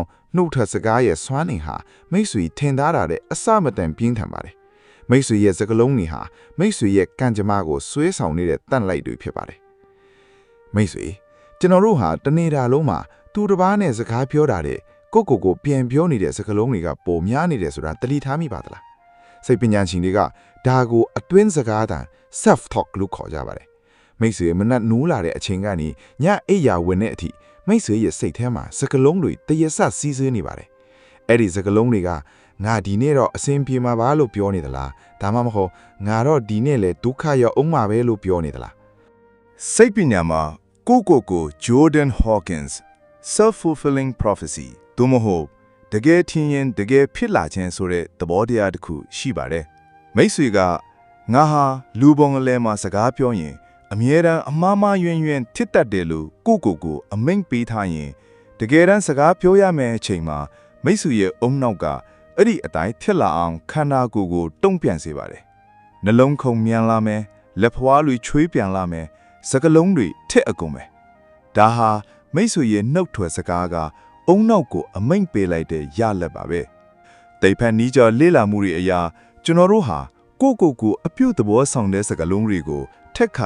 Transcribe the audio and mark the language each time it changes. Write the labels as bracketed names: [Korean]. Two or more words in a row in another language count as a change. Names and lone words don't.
[Burmese] နှုတ်ထစကားရဲ့စွမ်းနေဟာမိတ်ဆွေထင်သားတာတဲ့အစမတန်ပြင်းထန်ပါတယ်မိတ်ဆွေရဲ့စကားလုံးတွေဟာမိတ်ဆွေရဲ့ကံကြမ္မာကိုဆွဲဆောင်နေတဲ့တန့်လိုက်တွေဖြစ်ပါတယ်မိတ်ဆွေကျွန်တော်တို့ဟာတနေတာလုံးမှာသူတစ်ပါးနဲ့စကားပြောတာတဲ့ကိုပြန်ပြောနေတဲ့စကားလုံးတွေကပိုများနေတယ်ဆိုတာတတိထားမိပါသလားစိတ်ပညာရှင်တွေကဒါကိုအတွင်းစကားတန် [English] self talk [Burmese] လို့ခေါ်ကြပါတယ်မိတ်ဆွေမနက်နိုးလာတဲ့အချိန်ကနေညအိပ်ရာဝင်တဲ့အထိမိတ်ဆွေရဲ့စိတ်ထဲမှာစကား လုံးတွေတရဆက်စီးဆင်းနေပါတယ်အဲ့ဒီစကားလုံးတွေကငါဒီနေ့တော့အဆင်ပြေမှာပါလို့ပြောနေသလားဒါမှမဟုတ်ငါတော့ဒီနေ့လေဒုက္ခရောက်အောင်မှာပဲလို့ပြောနေသလားစိတ်ပညာမှာကို Jordan Hawkins [English] self-fulfilling prophecy [Burmese] သို့မဟုတ်တကယ်ထင်ရင်တကယ်ဖြစ်လာခြင်းဆိုတဲ့သဘောတရားတစ်ခုရှိပါတယ်မိတ်ဆွေကငါဟာလူပုံအလဲမှာစကားပြောရင်အမြဲတမ်းအ မှားယွင်းထစ်တတ်တယ်လို့ကိုအမိန့်ပေးထားရင်တကယ်တမ်းစကားပြောရမယ့်အချိန်မှာမိတ်ဆွေရဲ့အုံနောက်ကအဲ့ဒီအတိုင်းဖြစ်လာအောင်ခန္ဓာကိုယ်ကိုတုံ့ပြန်စေပါတယ်နှလုံးခုန်မြန်လာမယ်လက်ဖွားတွေချွေးပြန်လာမယ်စကလုံးတွေထက်အကုန်ပဲဒါဟာမိတ်ဆွေရဲ့နှုတ်ထွက်စကားကအုံနောက်ကိုအမိန့်ပေးလိုက်တဲ့ရလက်ပါပဲတိတ်ဖက်နီးကြလေ့လာမှုတွေအရာကျွန်တော်တို့ဟာကိုအပြုတ်သဘောဆောင်တဲ့စကားလုံးတွေကိုထက်ခါ